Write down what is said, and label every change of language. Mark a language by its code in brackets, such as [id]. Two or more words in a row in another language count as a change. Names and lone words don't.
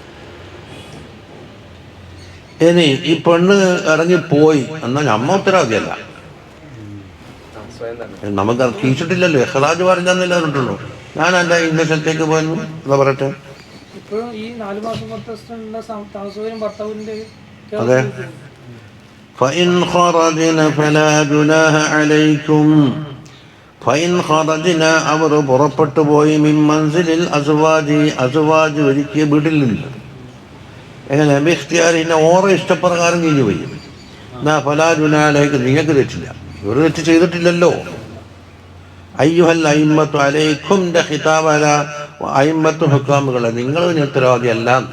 [ml] ഇനി ഈ പെണ്ണ് ഇറങ്ങിപ്പോയി എന്നാൽ നമ്മ ഉത്തരവാദിയല്ല, നമുക്ക് കീച്ചിട്ടില്ലല്ലോ. ഇഖ്റാജ് പറഞ്ഞെന്നല്ലേ പറഞ്ഞിട്ടുള്ളൂ. ഞാൻ എൻ്റെ ഇന്ന സ്ഥലത്തേക്ക് പോയെന്നു എന്താ പറയട്ടെ. അതെ, [ar] فإن خرجن فلا جناح عليكم, فإن خرجن, [ml] അവർ പുറപ്പെട്ടു പോയി, [ar] من منزل الأزواج, [ml] അസ്വാജ് ഒരുക്കിയ വീട്ടിൽ നിന്ന്. എങ്ങനെ ബിഖ്തിയാരിനെ ഓരോ ഇഷ്ടപ്രകാരം കഴിഞ്ഞു പോയി. എന്നാ [ar] فلا جناح عليكم, [ml] നിങ്ങൾക്ക് തെറ്റില്ല, ഒരു തെറ്റ് ചെയ്തിട്ടില്ലല്ലോ. [ar] أيها الأئمة عليكم خطاب على الأئمة [ml] ഹുക്കാമുകളെ, നിങ്ങൾ ഉത്തരവാദിയല്ല.